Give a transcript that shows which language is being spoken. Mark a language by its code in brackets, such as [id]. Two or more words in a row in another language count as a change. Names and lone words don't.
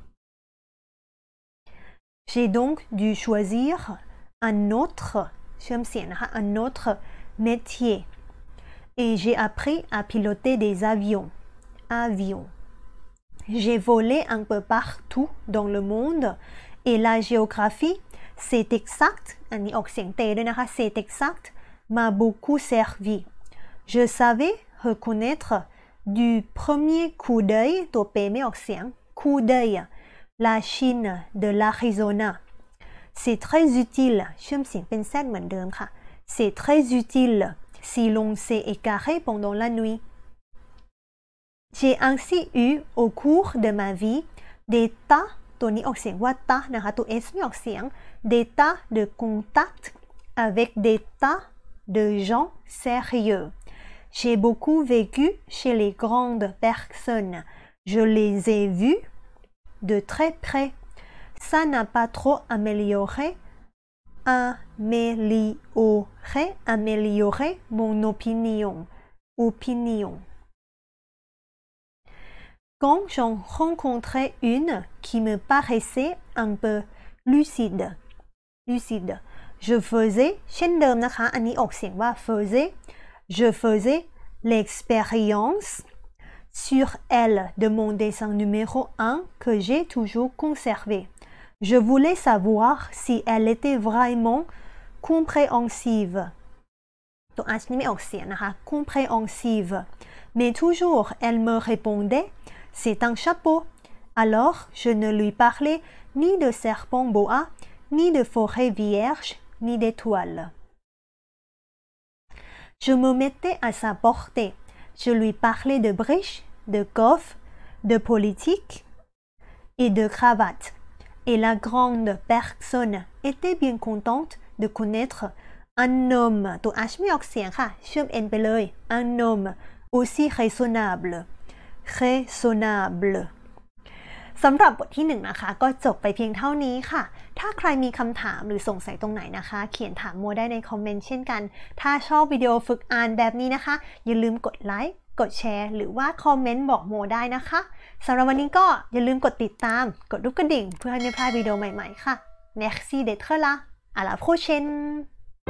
[fr] J'ai donc dû choisir un autre métier.Et j'ai appris à piloter des avions. J'ai volé un peu partout dans le monde et la géographie, c'est exact, [th] อันนี้ออกเสียงเตด้วยนะคะ [fr] c'est exact, m'a beaucoup servi. Je savais reconnaître du premier coup d'œil [th] ตัวเปไม่ออกเสียง [fr] coup d'œil la Chine de l'Arizona c'est très utile [th] เชื่อมเสียงเป็น Z เหมือนเดิมค่ะ [fr] c'est très utile si l'on s'est égaré pendant la nuit j'ai ainsi eu au cours de ma vie des tas [th] ตัวนี้ออกเสียงว่าตะนะคะตัว S ไม่ออกเสียง [fr] des tas de contacts avec des tas de gens sérieux j'ai beaucoup vécu chez les grandes personnes je les ai vus de très près ça n'a pas trop amélioré mon opinion quand j'en rencontrais une qui me paraissait un peu lucide je faisais [th] เช่นเดิมนะคะอัน นี้ออกเสียงว่า [fr] je faisais l'expérience sur elle de mon dessin numéro 1 que j'ai toujours conservé je voulais savoir si elle était vraiment compréhensive [th] ตัว H นี่ไม่ออกเสียงนะคะ [fr] compréhensive mais toujours elle me répondait c'est un chapeau alors je ne lui parlais ni de serpent boa ni de forêt vierge ni d'étoiles je me mettais à sa portée je lui parlais de bridge de golf de politique et de cravate et la grande personne était bien contente de connaître un homme [th] ตัว H ไม่ออกเสียงค่ะเชื่อม N ไปเลย [fr] un homme aussi raisonnable [th] สำหรับบทที่1นะคะก็จบไปเพียงเท่านี้ค่ะถ้าใครมีคำถามหรือสงสัยตรงไหนนะคะเขียนถามโมได้ในคอมเมนต์เช่นกันถ้าชอบวิดีโอฝึกอ่านแบบนี้นะคะอย่าลืมกดไลค์กดแชร์หรือว่าคอมเมนต์บอกโมได้นะคะสำหรับวันนี้ก็อย่าลืมกดติดตามกดรูปกระดิ่งเพื่อให้ไม่พลาดวิดีโอใหม่ๆค่ะ [fr] Merci d'être là à la prochaine